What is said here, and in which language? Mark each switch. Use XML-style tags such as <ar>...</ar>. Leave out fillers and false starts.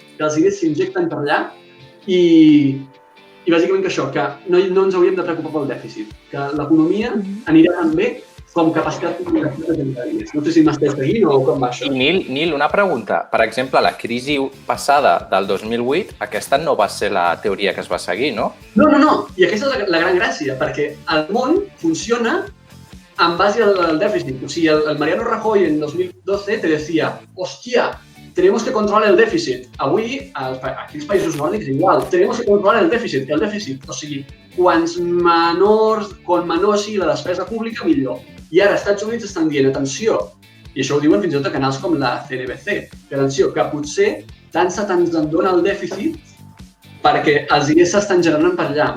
<ca>Que els diners s'injecten per allà i bàsicament que això, que no ens hauríem de preocupar pel dèficit, que l'economia anirà tan bé com capacitat de generar diners. No sé si m'estàs seguint o com va això. I Nil, una pregunta. Per exemple, la crisi passada del 2008, aquesta no va ser la teoria que es va seguir, no? No. I aquesta és la gran gràcia, perquè el món funciona en base al dèficit.</ca> <es>O sigui, el Mariano Rajoy en 2012 te decía, hostia, tenemos que controlar el déficit.</es> <ca>Avui, aquí als països nòrdics, igual,</ca> <es>tenemos que controlar el déficit.</es> <ca>O sigui, quan menor sigui la despesa pública, millor. I ara, als Estats Units estan dient, atenció, i això ho diuen fins i tot a canals com la CNBC, que atenció, que potser tant se te'ns en dona el dèficit perquè els diners s'estan generant per allà.</ca>